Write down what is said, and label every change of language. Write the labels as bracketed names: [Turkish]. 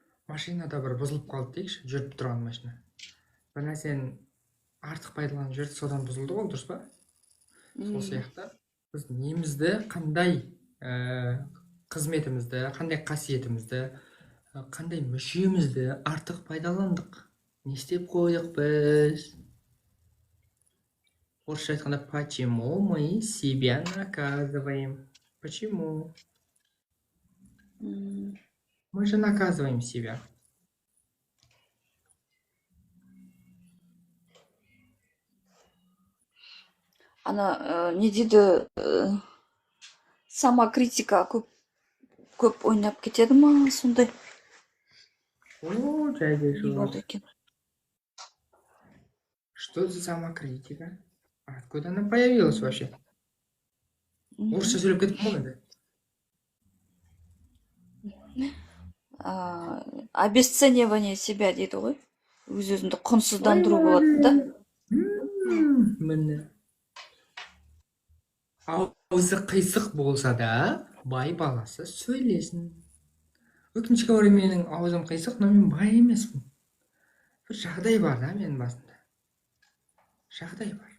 [Kazakh] Машинада бір бұзылып қалды дейікші, жүріп тұрған машина. Бір нәрсені артық пайдаланып жүрді, содан бұзылды ғой, дұрыс па? Сол сияқты біз немізді, қандай қызметімізді, қандай қасиетімізді, қандай мүшемізді артық пайдаландық. Не істеп қойдық біз? Орысша айтқанда, [Russian] почему мы себя наказываем? Почему? Мы же наказываем себя. [Kazakh] Ана не дейді, самокритика көп ойнап кетеді ма, сондай? Жайдай Не болды екен? [Russian] Что за самокритика? Откуда она появилась вообще? [Kazakh] Орысша сөйлеп кетіп қалдым енді. [Russian] Обесценивание себя [Kazakh] дейді ғой. Өз-өзіңді құнсыздандыру болады да. Міне. Аузы қисық болса да, бай баласы сөйлесін. Өкінішке орай менің аузым қисық, но мен бай емеспін. Бір жағдай бар да менің басымда. Жағдай бар.